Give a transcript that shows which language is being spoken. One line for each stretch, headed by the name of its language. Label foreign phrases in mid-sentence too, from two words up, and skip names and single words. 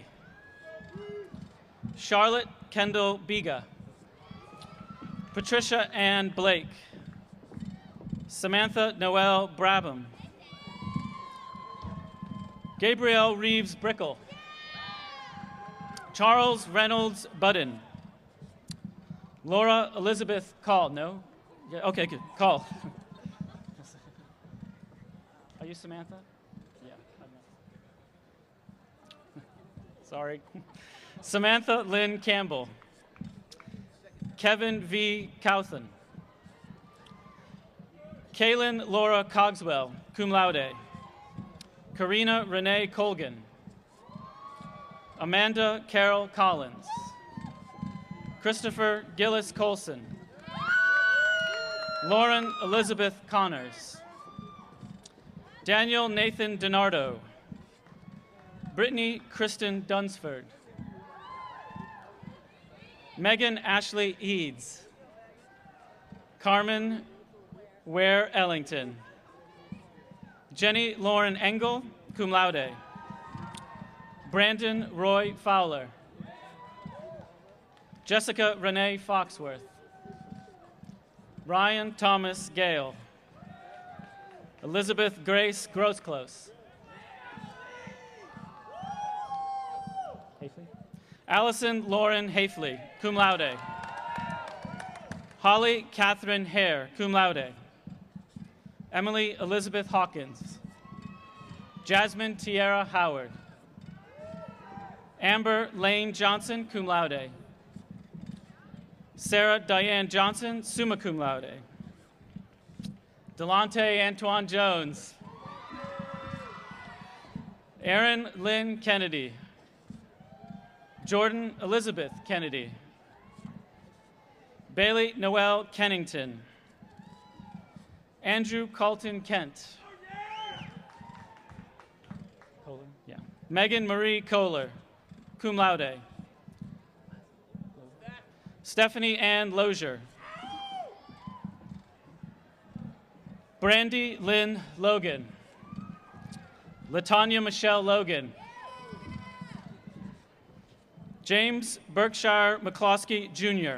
English: Charlotte Kendall Biga. Patricia Ann Blake. Samantha Noel Brabham. Gabrielle Reeves Brickle. Charles Reynolds Budden. Laura Elizabeth Call. No? Yeah, okay, good. Call. Are you Samantha? Yeah. Sorry. Samantha Lynn Campbell. Kevin V. Couthen. Kaylin Laura Cogswell,
Latin: cum laude.
English: Karina Renee Colgan. Amanda Carol Collins. Christopher Gillis Colson. Lauren Elizabeth Connors. Daniel Nathan DiNardo. Brittany Kristen Dunsford. Megan Ashley Eads. Carmen Ware Ellington. Jenny Lauren Engel,
Latin: cum laude.
English: Brandon Roy Fowler. Jessica Renee Foxworth. Ryan Thomas Gale. Elizabeth Grace Grossclose. Allison Lauren Hafley,
Latin: cum laude.
English: Holly Catherine Hare,
Latin: cum laude.
English: Emily Elizabeth Hawkins. Jasmine Tierra Howard. Amber Lane Johnson,
Latin: cum laude.
English: Sarah Diane Johnson,
Latin: summa cum laude.
English: Delonte Antoine Jones. Erin Lynn Kennedy. Jordan Elizabeth Kennedy. Bailey Noel Kennington. Andrew Colton Kent. Kohler? Yeah. Megan Marie Kohler,
Latin: cum laude.
English: Stephanie Ann Lozier. Brandy Lynn Logan. Latanya Michelle Logan. James Berkshire McCloskey, Jr.